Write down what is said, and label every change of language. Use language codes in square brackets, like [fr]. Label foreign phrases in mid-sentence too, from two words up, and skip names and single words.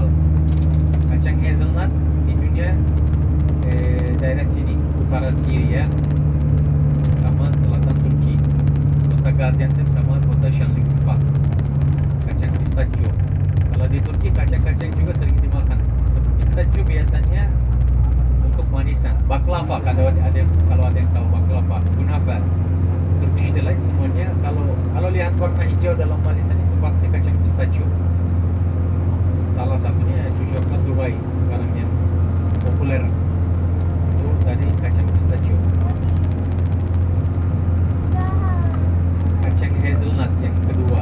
[id] Kacang hazelnut di dunia daerah sini, utara Syria sama selatan Turki, kota Gaziantep sama kota Şanlıurfa. Kacang pistachio. Kalau di Turki kacang-kacang juga sering dimakan. Tapi pistachio biasanya untuk manisan. Baklava, kalau ada yang tahu baklava, kunafa, [en] Turkish delight [id] semuanya. Kalau lihat warna hijau dalam manisan itu pasti kacang pistachio. Salah satunya itu coklat Dubai sekarang yang populer. Itu tadi kacang pistachio. Kacang hazelnut yang kedua.